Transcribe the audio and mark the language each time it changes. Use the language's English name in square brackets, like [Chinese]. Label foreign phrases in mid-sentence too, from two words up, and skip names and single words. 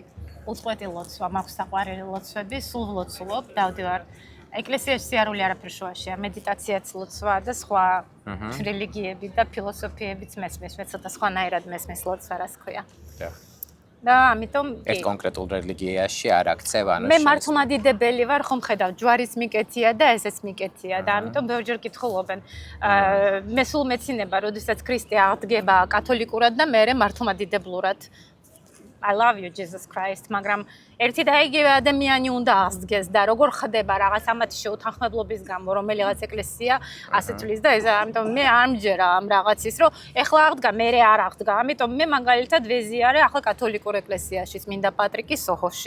[Georgian] უწყვეტი ლოცვა, მაქვს საყვარელი ლოცვები, სულ ვლოცულობ, დავდივარ ეკლესიაში სიარული არაფერ შუაშია, მედიტაციაც ლოცვა და სხვა რელიგიები და ფილოსოფიებიც მესმის, მე ცოტა სხვანაირად მესმის ლოცვა რას ქვია. და ამიტომ ერთ კონკრეტულ რელიგიაში არ აქცევ, ანუ მე მართლმადიდებელი ვარ, ხომ ხედავ, ჯვარიც მიკეთია და ესეც მიკეთია და ამიტომ ბევრჯერ კითხულობენ. მე სულ მეცინება, როდესაც ქრისტე აღდგება კათოლიკურად და მე მართლმადიდებლურად. [English] I love you Jesus Christ, [Georgian] მაგრამ ერთი და იგივე ადამიანი უნდა აღსდგეს და როგორ ხდება რაღაც ამათი შეუთანხმებლობის გამო, რომელიღაც ეკლესია ასე თulis და ეს ამიტომ მე არ მჯერა ამ რაღაცის, რომ ეხლა აღდგა, მე არ აღდგა. ამიტომ მე მაგალითად ვეზიარე ახლა კათოლიკურ ეკლესიაში, წმინდა პატრიკის სოხოში.